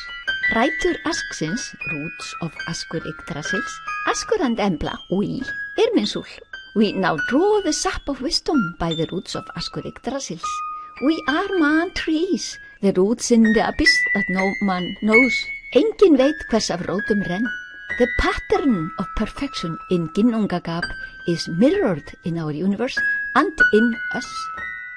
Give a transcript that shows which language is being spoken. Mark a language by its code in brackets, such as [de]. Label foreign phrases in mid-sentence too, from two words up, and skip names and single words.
[is] Rætur asksins, [en] roots of Askur Yggdrasils, Askur and Embla, we, Irminsul. We now draw the sap of wisdom by the roots of Askur Yggdrasils. We are man trees, the roots in the abyss that no man knows. [is] Engin veit hvers af rótum renn. [en] The pattern of perfection in Ginnungagap is mirrored in our universe and in us.